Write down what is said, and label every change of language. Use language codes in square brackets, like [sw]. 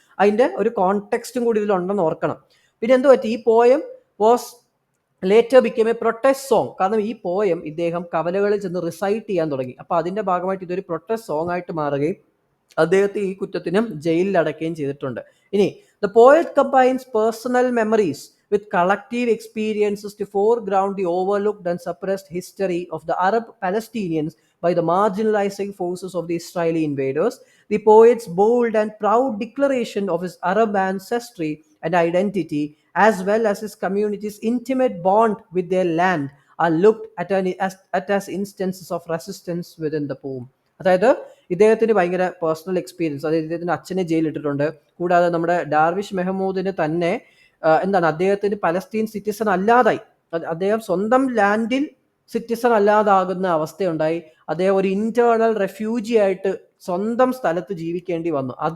[ml] അതിന്റെ ഒരു കോണ്ടെക്സ്റ്റും കൂടി ഇതിലുണ്ടെന്ന് ഓർക്കണം. പിന്നെ എന്ത് പറ്റി? [en] ഈ poem was later became a protest song. [ml] കാരണം ഈ പോയം ഇദ്ദേഹം കവലകളിൽ ചെന്ന് റിസൈറ്റ് ചെയ്യാൻ തുടങ്ങി. അപ്പൊ അതിന്റെ ഭാഗമായിട്ട് ഇതൊരു പ്രൊട്ടസ്റ്റ് സോങ് ആയിട്ട് മാറുകയും അദ്ദേഹത്തെ ഈ കുറ്റത്തിനും ജയിലിൽ അടയ്ക്കുകയും ചെയ്തിട്ടുണ്ട്. [en] ഇനി the poet combines personal memories with collective experiences to foreground the overlooked and suppressed history of the Arab Palestinians by the marginalizing forces of the Israeli invaders. The poet's bold and proud declaration of his Arab ancestry and identity, as well as his community's intimate bond with their land, are looked at as instances of resistance within the poem. [ml] അതായത് ഇദ്ദേഹത്തിന് ഭയങ്കര personal experience, അതായത് ഇദ്ദേഹത്തിന്റെ അച്ഛനെ ജയിലിട്ടിട്ടുണ്ട്. കൂടാതെ നമ്മുടെ Darwish മെഹമ്മൂദിന് തന്നെ അദ്ദേഹത്തിന് പലസ്തീൻ സിറ്റിസൺ അല്ലാതായി. അദ്ദേഹം സ്വന്തം ലാൻഡിൽ സിറ്റിസൺ അല്ലാതാകുന്ന അവസ്ഥയുണ്ടായി. അദ്ദേഹം ഒരു ഇന്റേണൽ റെഫ്യൂജി ആയിട്ട് സ്വന്തം സ്ഥലത്ത് ജീവിക്കേണ്ടി വന്നു.